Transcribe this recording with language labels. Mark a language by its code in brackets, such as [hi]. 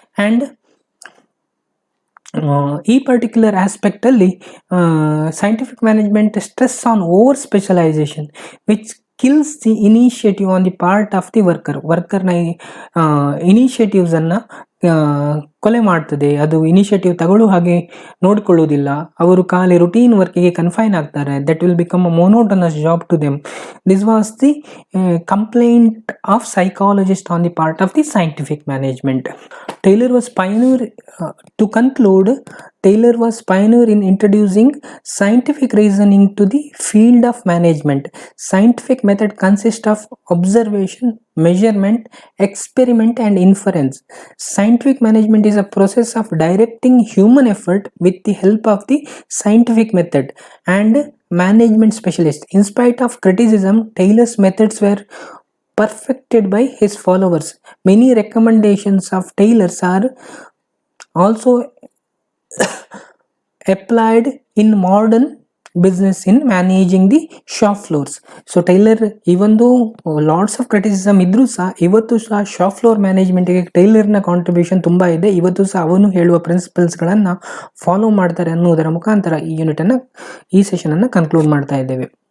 [en] and ಈ particular ಆಸ್ಪೆಕ್ಟಲ್ಲಿ scientific management stress on over specialization which kills the initiative on the part of the ವರ್ಕರ್ನ [kn] ಇನಿಷಿಯೇಟಿವ್ಸನ್ನು ಕೊಲೆ ಮಾಡ್ತದೆ. ಅದು initiative ತಗೊಳ್ಳೋ ಹಾಗೆ ನೋಡಿಕೊಳ್ಳೋದಿಲ್ಲ. ಅವರು ಖಾಲಿ ರುಟೀನ್ ವರ್ಕಿಗೆ ಕನ್ಫೈನ್ ಆಗ್ತಾರೆ. [en] That will become a monotonous job to them. This was the complaint of psychologist on the part of the scientific management. Taylor was pioneer. To conclude, Taylor was pioneer in introducing scientific reasoning to the field of management. Scientific method consists of observation, measurement, experiment, and inference. Scientific management is a process of directing human effort with the help of the scientific method and management specialists. In spite of criticism, Taylor's methods were perfected by his followers. Many recommendations of Taylor's are also applied in modern business in managing the shop floors. So Taylor, even though lots of criticism [kn] idru sa, ivattu sa [en] shop floor management ಗೆ Taylor ನ [kn] contribution ತುಂಬಾ ಇದೆ. ಇವತ್ತು ಸಹ ಅವನು ಹೇಳುವ principles ಗಳನ್ನ follow ಮಾಡ್ತಾರೆ ಅನ್ನೋದರ ಮುಖಾಂತರ ಈ ಯೂನಿಟ್ ಅನ್ನ, ಈ ಸೆಷನ್ ಅನ್ನ ಕನ್ಕ್ಲೂಡ್ ಮಾಡ್ತಾ ಇದ್ದೇವೆ.